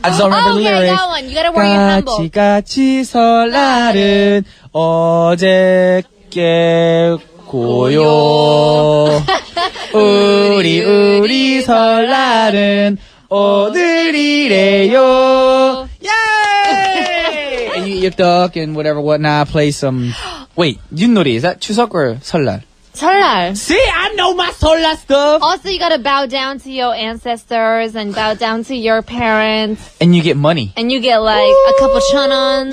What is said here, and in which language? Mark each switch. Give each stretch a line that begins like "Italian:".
English: I just don't remember the lyrics. Yeah, that one. You gotta wear your hanbok.
Korean: 같이 설날은 어저께 고요. 우리 설날은 오늘이래요.
English: Yay! And you eat duck and whatever, whatnot, play some... Wait, 윷놀이, is that 추석 or 설날?
Korean: 설날.
English: See, I know my 설날 stuff. Also, you gotta bow down to your ancestors and bow down to your parents. And you get money. And you get like a couple 천원.